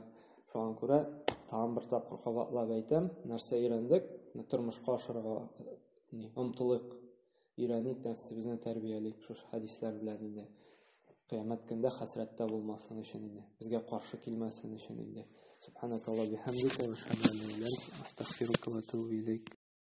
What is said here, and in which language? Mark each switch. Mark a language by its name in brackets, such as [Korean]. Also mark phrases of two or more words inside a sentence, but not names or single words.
[Tatar] Шуңа күрә тагын бер тапкыр кабатлап әйтәм, нәрсә өйрәндек, тормышка ашырга омтылык, өйрәник, нәфсебезне тәрбиялик, шушы хадисләр белән инде. Кыямәт көндә хәсрәттә булмасын өчен инде, безгә каршы килмәсен өчен инде. [Arabic] سبحانك اللهم وبحمدك وأشهد أن لا إله إلا أنت أستغفرك وأتوب إليك.